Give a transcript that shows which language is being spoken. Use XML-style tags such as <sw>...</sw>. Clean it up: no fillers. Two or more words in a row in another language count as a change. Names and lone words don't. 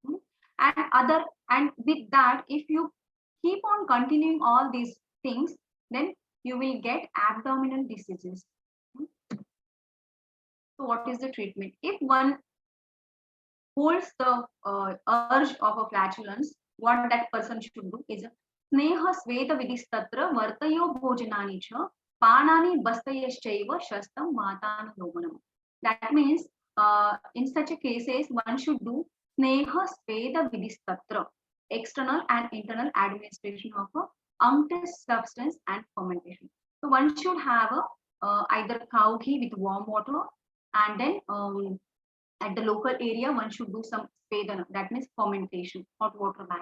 <en>And with that, if you keep on continuing all these things, then you will get abdominal diseases. So what is the treatment? If one holds the urge of a flatulence, what that person should do is</en> <sa>स्नेह स्वेद विधिस्तत्र वर्तयो भोजनानि च पानानि बस्तयश्चैव शस्तं वातानु लोमनम्.</sa> <en>That means in such a cases one should do</en> <sa>स्नेह स्वेद विधिस्तत्र,</sa> <en>external and internal administration of a unctuous substance and fermentation. So one should have a either cow ghee with warm water, and then at the local area one should do some vedana, that means fermentation, hot water bath.</en>